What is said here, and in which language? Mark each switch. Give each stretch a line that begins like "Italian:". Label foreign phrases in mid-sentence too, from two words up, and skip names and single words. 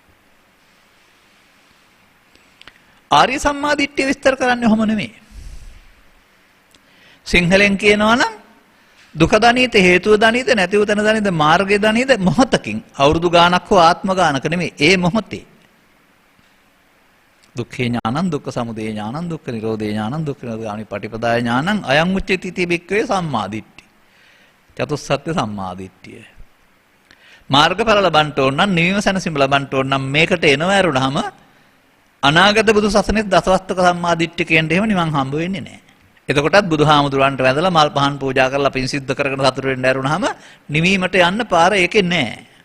Sinhala: ආර්ය සම්මාදිට්ඨිය විස්තර කරන්නේ ඔහොම නෙමෙයි. සිංහලෙන් කියනවා නම් දුක දනීත හේතුව දනීත නැතිව තන දනීත මාර්ගය දනීත මොහොතකින් අවුරුදු ගානක් හෝ ආත්ම ගානක නෙමෙයි ඒ මොහොතේ
Pali: දුක්ඛේ ඥානං දුක්ඛ සමුදය ඥානං දුක්ඛ නිරෝධේ ඥානං දුක්ඛ නිරෝධාමි පටිපදාය ඥානං අයං උච්චති තී බික්කවේ සම්මාදිට්ඨි
Sinhala: චතුස්සත්‍ය සම්මාදිට්ඨිය මාර්ගඵල ලබන්න ඕන නම් නිවීම සැනසීම ලබන්න ඕන නම් මේකට එනව ඇරුණාම අනාගත බුදු සසුනේ දසවස්තක සම්මාදිට්ඨිකයන්ට එහෙම නිවන් හම්බ වෙන්නේ නැහැ. එතකොටත් බුදුහාමුදුරන්ට වැඳලා මල් පහන් පූජා කරලා පින් සිද්ධ කරගෙන සතුට වෙන්න ඇරුණාම නිවීමට යන්න පාර ඒකේ නැහැ.